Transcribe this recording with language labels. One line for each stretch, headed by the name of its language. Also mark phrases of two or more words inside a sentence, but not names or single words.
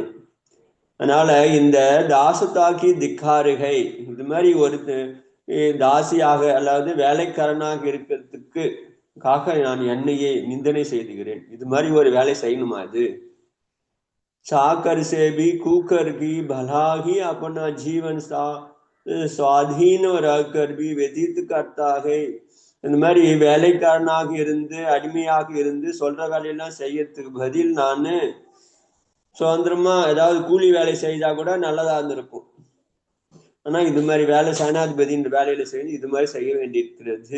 Tamil: அதனால இந்த தாசதாக்கி திக்காருகை, இது மாதிரி ஒரு தாசியாக அல்லது வேலைக்காரனாக இருக்கிறதுக்கு நான் என்னையே நிந்தனை செய்துகிறேன். இது மாதிரி ஒரு வேலை செய்யணுமா? இது
Hindi: चाकर से भी कूकर भी भला ही अपना जीवन स्वाधीन रहकर भी व्यतीत करता है.
Tamil: இந்த மாதிரி வேலைக்காரனாக இருந்து அடிமையாக இருந்து சொல்ற வேலையெல்லாம் செய்யறதுக்கு பதில் நான் சுதந்திரமா ஏதாவது கூலி வேலை செய்தா கூட நல்லதா இருந்திருக்கும். ஆனா இது மாதிரி வேலை சேனாதிபதின்ற வேலையில செய்து இது மாதிரி செய்ய வேண்டியிருக்கிறது.